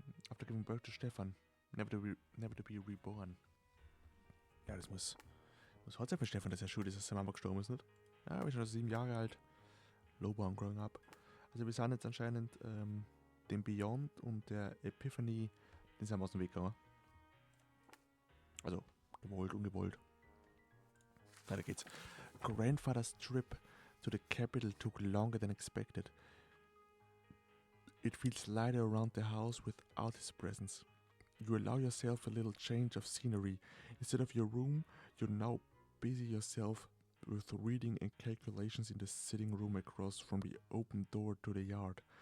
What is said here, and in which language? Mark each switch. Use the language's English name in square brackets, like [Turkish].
[English] After giving birth to Stefan, never to be reborn. [German] Ja, das muss hart sein für Stefan, dass er schuld ist, dass seine Mama gestorben ist, nicht? Ja, wir sind schon 7 Jahre alt. [English] Lowborn growing up. [German] Also wir sind jetzt anscheinend dem Beyond und der Epiphany, den sind wir aus dem Weg gegangen. Also, gewollt, ungewollt. Weiter geht's. [English] Grandfather's trip to the capital took longer than expected. It feels lighter around the house without his presence. You allow yourself a little change of scenery. Instead of your room, you now busy yourself with reading and calculations in the sitting room across from the open door to the yard.